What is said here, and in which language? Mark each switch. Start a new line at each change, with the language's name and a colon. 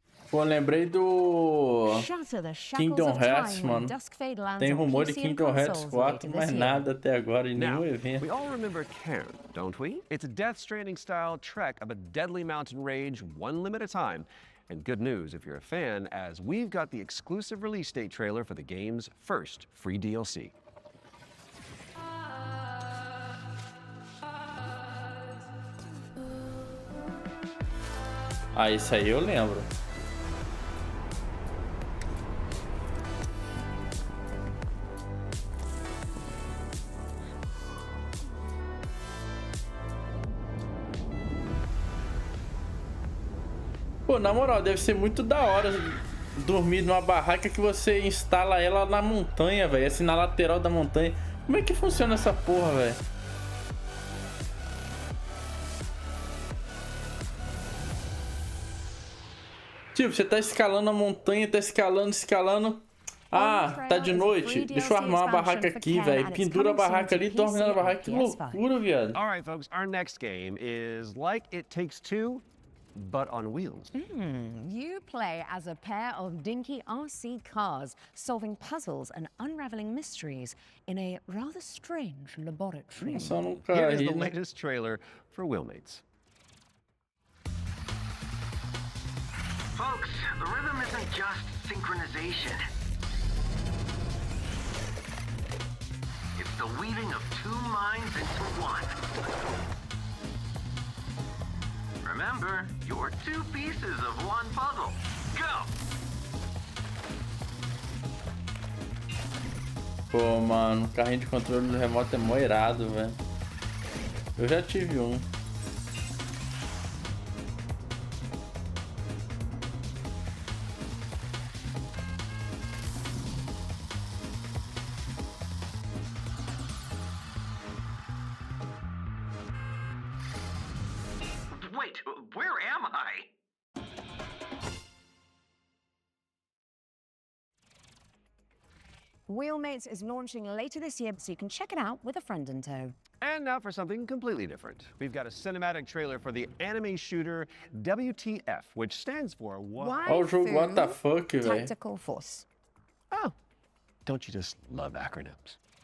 Portuguese: Pô, lembrei do Kingdom Hearts, mano. Tem rumor de Kingdom Hearts 4, mas nada até agora em nenhum evento.
English: We all remember Cairn, don't we? It's a Death Stranding-style trek of a deadly mountain rage, one limb at a time. And good news if you're a fan, as we've got the exclusive release date trailer for the game's first free DLC.
Portuguese: Ah, isso aí eu lembro. Pô, na moral, deve ser muito da hora dormir numa barraca que você instala ela na montanha, velho. Assim, na lateral da montanha. Como é que funciona essa porra, velho? Tipo, você tá escalando a montanha, tá escalando. Ah, tá de noite. Deixa eu armar uma barraca aqui, velho. Pendura a barraca ali, dorme na barraca. Que loucura, viado.
English: Alright, folks, our next game is Like It Takes Two, but on wheels. You play as a pair of dinky RC cars, solving puzzles and unraveling mysteries in a rather strange laboratory. Here is the latest trailer for Wheelmates. Folks, the rhythm isn't just synchronization. It's the weaving of two minds into one. Remember, you're two pieces of one puzzle. Go!
Portuguese: Pô, mano, o carrinho de controle do remoto é mó irado, velho. Eu já tive um.
English: Wait, where am I? Wheelmates is launching later this year, so you can check it out with a friend in tow. And now for something completely different. We've got a cinematic trailer for the anime shooter WTF, which stands for
Portuguese: Oh, jogo what the fuck, velho.
English: Tactical Force. Oh, don't you just love acronyms?